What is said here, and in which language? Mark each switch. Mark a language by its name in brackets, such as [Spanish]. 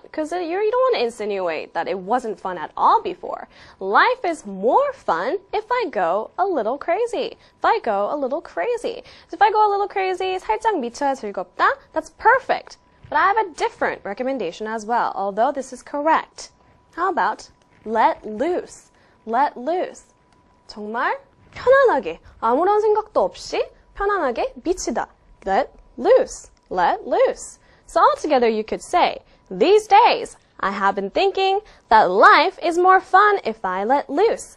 [English] Because you don't want to insinuate that it wasn't fun at all before. Life is more fun if I go a little crazy. If I go a little crazy. So if I go a little crazy, [Korean] 살짝 미쳐야 즐겁다, [English] that's perfect. But I have a different recommendation as well, although this is correct. How about let loose? Let loose. [Korean] 정말 편안하게, 아무런 생각도 없이 편안하게 미치다. [English] Let loose. Let loose. So altogether you could say, these days I have been thinking that life is more fun if I let loose.